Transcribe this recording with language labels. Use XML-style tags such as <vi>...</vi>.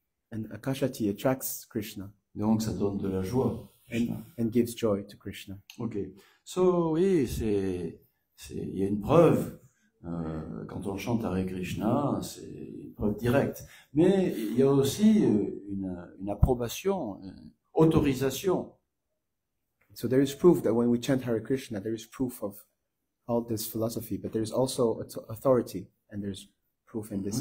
<en>And Akashati attracts Krishna</en> <fr>Donc, ça donne de la joie. Krishna.</fr> <en>and gives joy to Krishna.</en> <fr>Ok. So, oui, il y a une preuve. Quand on chante Hare Krishna, c'est une preuve directe. Mais il y a aussi une approbation, une autorisation.</fr> <en>So there is proof that when we chant Hare Krishna, there is proof of all this philosophy, but there is also authority, and there's proof in this</en>